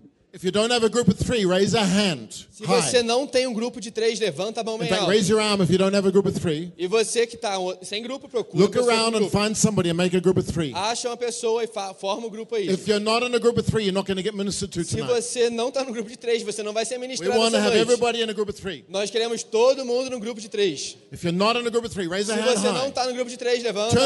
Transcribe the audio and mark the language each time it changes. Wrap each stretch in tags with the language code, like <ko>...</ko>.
<en>If you don't have a group of three, raise a hand.</en> <pt>Se você não tem um grupo de três, levanta a mão melhor.</pt> <en>Raise your arm if you don't have a group of three.</en> <pt>E você que está sem grupo, procura.</pt> <en>Look around and find somebody and make a group of three.</en> <pt>Acha uma pessoa e forma um grupo aí.</pt> <en>If you're not in a group of three, you're not going to get ministered to tonight.</en> <pt>Se você não está no grupo de três, você não vai ser ministrado essa noite.</pt> <en>We want to have everybody in a group of three.</en> <pt>Nós queremos todo mundo no grupo de três.</pt> <en>If you're not in a group of three, raise a hand.</en> <pt>Se você não está no grupo de três, levanta a mão.</pt>